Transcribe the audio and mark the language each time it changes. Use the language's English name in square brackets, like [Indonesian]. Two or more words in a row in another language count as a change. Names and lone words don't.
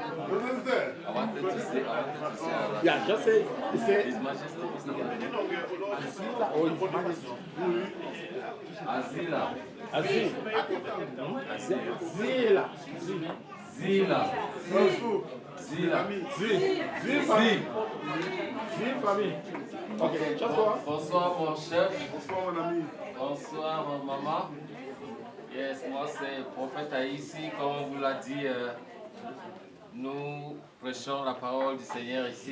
[English] I wanted to say, Yeah, just say, His Majesty Mr. Azila or His Majesty? Azila. Zila. Zila. [French] famille. Ok, bonsoir. Bonsoir mon chef. Bonsoir mon ami. Bonsoir maman. Yes, moi c'est prophète Aïssi, comme on vous l'a dit, nous prêchons la parole du Seigneur ici.